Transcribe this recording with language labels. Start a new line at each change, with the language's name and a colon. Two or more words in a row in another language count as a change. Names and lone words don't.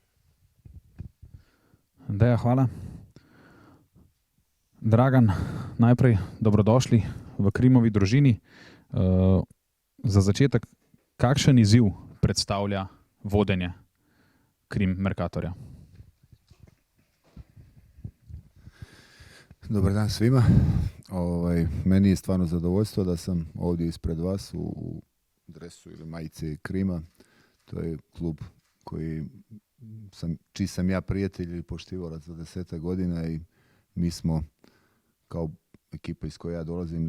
Slovenian: Deja, hvala. Dragan, najprej dobrodošli v Krimovi družini. Za začetek, kakšen izziv predstavlja vodenje Krim Mercatorja?
Serbian: Dobar dan svima. Meni je stvarno zadovoljstvo da sam ovdje ispred vas u dresu ili majici Krima. To je klub čiji sam ja prijatelj i poštivorac za 10 godina i mi smo kao ekipa iz koje ja dolazim